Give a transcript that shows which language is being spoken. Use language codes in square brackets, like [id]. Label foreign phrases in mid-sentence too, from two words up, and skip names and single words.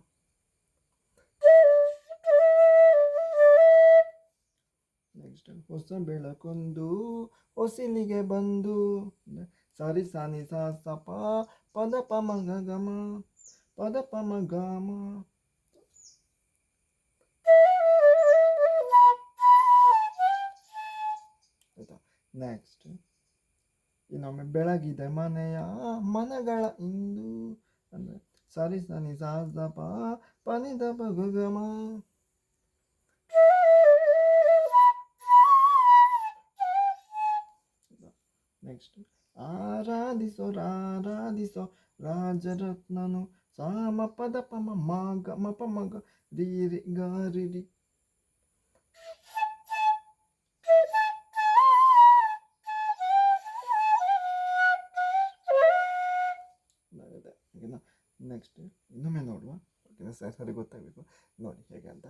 [kn] ನೆಕ್ಸ್ಟ್ ಹೊಸ ಬೆಳಕೊಂದು ಹೊಸಿಲಿಗೆ ಬಂದು ಸರಿ ಸ ನಿ ಸ ಸ ಪ ಪದ ಪ ಮ ಗ ಗ ಮ ಪದ ಪ ಮ ಗ ಮ. ಆಯಿತಾ. ನೆಕ್ಸ್ಟ್ ಇನ್ನೊಮ್ಮೆ ಬೆಳಗಿದೆ ಮನೆಯ ಮನಗಳ ಇಂದು ಅಂದರೆ ಸರಿ ಸ ನಿ ಸ ಸ ಪ ಪನಿ ದ ಪ ಗ ಗ ಮ. ನೆಕ್ಸ್ಟ್ ಆರಾಧಿಸೋ ರಾಜರತ್ನನು ಸ ಮ ಪದ ಪ ಮ ಮ ಗ ಮ ಪ ಮ ಗ ರಿ ರಿ ಗ ರಿ ರಿ. ನೆಕ್ಸ್ಟ್ ಇನ್ನೊಮ್ಮೆ ನೋಡುವ. ಓಕೆನಾ. ಸರಿ ಗೊತ್ತಾಗಬೇಕು ನೋಡಿ ಹೇಗೆ ಅಂತ.